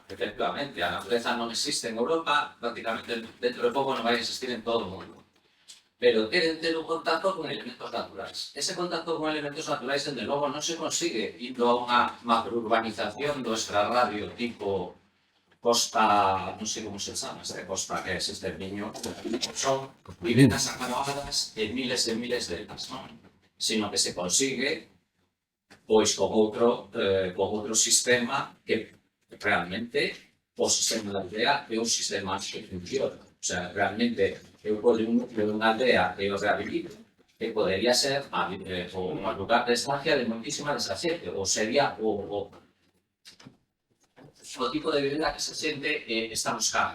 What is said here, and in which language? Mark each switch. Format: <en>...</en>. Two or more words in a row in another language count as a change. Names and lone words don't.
<gl>Efectivamente, a natureza non existe en Europa, prácticamente dentro de pouco non vai existir en todo o mundo. Pero queren ter un contacto con elementos naturais. Ese contacto con elementos naturais, desde logo, non se consigue indo a unha macrourbanización do extrarradio tipo costa,</gl> <es>no sé cómo se llama, esta costa que existe en Miño, son viviendas acabadas en miles de ellas, ¿no?</es> <gl>Sino que se consigue pois con outro sistema que realmente o sistema da aldea é un sistema que funciona.</gl> <es>O sea,</es> <gl>realmente eu podo un núcleo dunha aldea e o rehabilito que podería ser o lugar de estancia de moitísima desa xente, ou sería o tipo de vivenda que se xente está buscando.</gl>